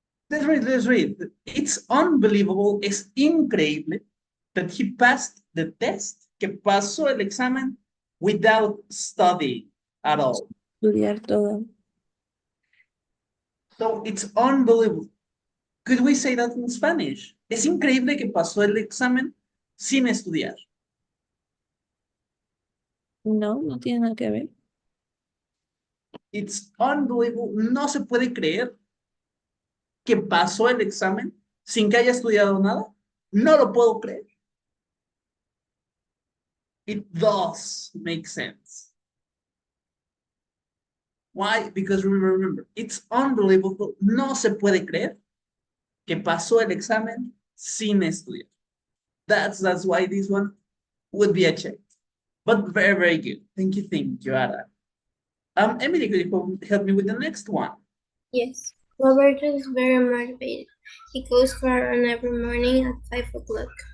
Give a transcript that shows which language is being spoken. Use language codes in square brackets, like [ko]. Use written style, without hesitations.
[en] Let's read. It's unbelievable, [es] es increíble [en] that he passed the test, [es] que pasó el examen [en] without studying at all. [es] Estudiar todo. [en] So it's unbelievable. Could we say that in Spanish? [es] Es increíble que pasó el examen sin estudiar. No, no tiene nada que ver. [en] It's unbelievable. [es] No se puede creer que pasó el examen sin que haya estudiado nada. No lo puedo creer. [en] It does make sense. Why? Because remember, it's unbelievable. [es] No se puede creer que pasó el examen sin estudiar. [en] That's why this one would be a check. But very good. Thank you, Ara. Emily, could you help me with the next one? Yes, Robert is very motivated. He goes for a run every morning at 5 o'clock.